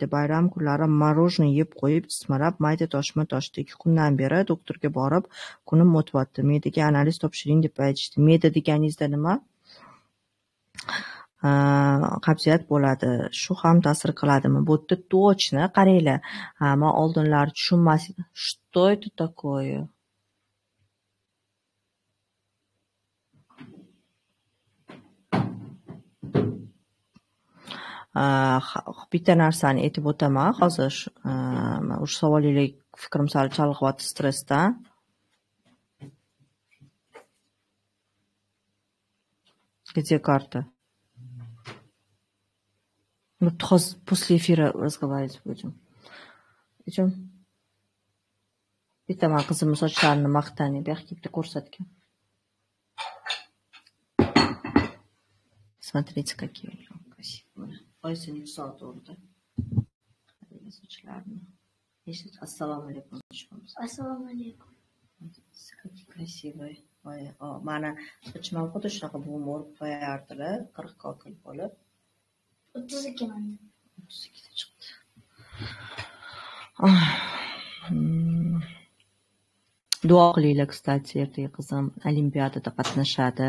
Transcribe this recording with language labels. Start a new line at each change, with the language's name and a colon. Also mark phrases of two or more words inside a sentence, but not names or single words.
Uzbek: Bayram kunlari morojniy yeb qo'yib, ismarab, mayda toshma toshdi. 2 kundan beri doktorga borib, kunim o'tyapti. Medaga analiz topshiring deb aytishdi. Meda deganingizda nima? Qabziyat bo'ladi. Shu ham ta'sir qiladimi? Bu yerda точно qaranglar. Men oldinlari tushunmas edim.
Russian: Что это такое?
Uzbek: Bitta narsani aytib o'taman. Hozir o'sha savolingizga fikrim sal chalg'iyapti stressdan.
Russian: Где карта? Мы после эфира разговаривать будем. Идем.
Uzbek: Bitta men qizimni sochlarini maqtani, bu yoqqa bitta ko'rsatgan.
Russian: Смотрите, какие красивые.
Uzbek: Oyisi Nixon to'g'rida. Sochlarini. Assalomu alaykum. Assalomu alaykum.
Russian: Какие красивые.
Uzbek: Mana sochimni xuddi shunaqa buvim o'rib qo'yardilar, 40 kokil bo'lib. 32 manda. 32 da chiqdi. Duo qilinglar, kstati, ertaga qizim olimpiadada qatnashadi.